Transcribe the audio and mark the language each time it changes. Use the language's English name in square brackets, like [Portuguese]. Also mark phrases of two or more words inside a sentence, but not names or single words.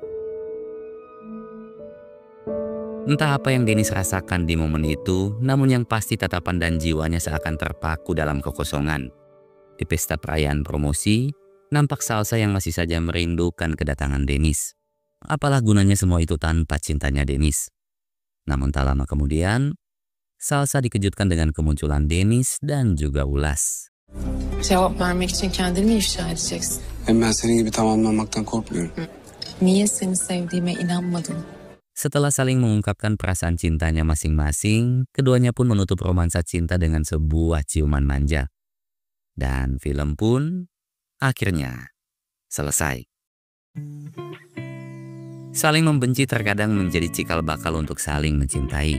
[Indonesian] Entah apa yang Dennis rasakan di momen itu, namun yang pasti tatapan dan jiwanya seakan terpaku dalam kekosongan. Di pesta perayaan promosi, nampak Salsa yang masih saja merindukan kedatangan Dennis. Apalah gunanya semua itu tanpa cintanya Dennis. Namun tak lama kemudian, Salsa dikejutkan dengan kemunculan Dennis dan juga Ulas. [Turkish] Cevap vermek için kendini mi ifşa edeceksin? Hem ben senin gibi tamamlanmaktan korkmuyorum. Niye seni sevdiğime inanmadın? [Indonesian] Setelah saling mengungkapkan perasaan cintanya masing-masing, keduanya pun menutup romansa cinta dengan sebuah ciuman manja. Dan film pun akhirnya selesai. Saling membenci terkadang menjadi cikal bakal untuk saling mencintai.